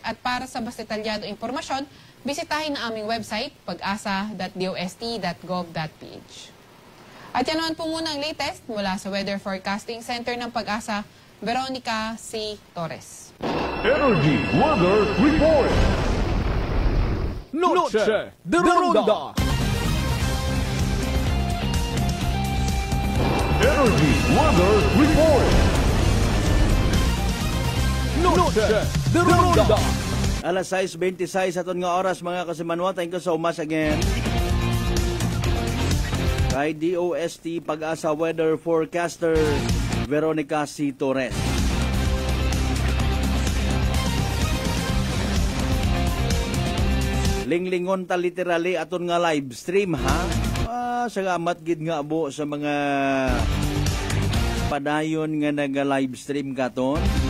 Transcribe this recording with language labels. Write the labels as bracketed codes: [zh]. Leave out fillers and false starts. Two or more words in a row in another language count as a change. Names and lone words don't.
[tl] At para sa mas detalyado impormasyon, bisitahin ang aming website, pag-asa.dost.gov.ph. At yan naman po muna ang latest mula sa Weather Forecasting Center ng Pag-asa, Veronica C. Torres. [en] Energy Weather Report. [es] Noche de Ronda. [en] Energy Weather Report. [es] Noche de Ronda. [hil] Alas 6:26 aton nga oras mga kasimanwa. [en] Thank you so much again. [hil] Kay DOST Pag-asa [en] Weather Forecaster [hil] Veronica C. Torres. Linglingon ta literally aton nga [en] live stream [hil] ha. Salamat gid nga abo sa mga padayon nga naga- [en] live stream [hil] katon.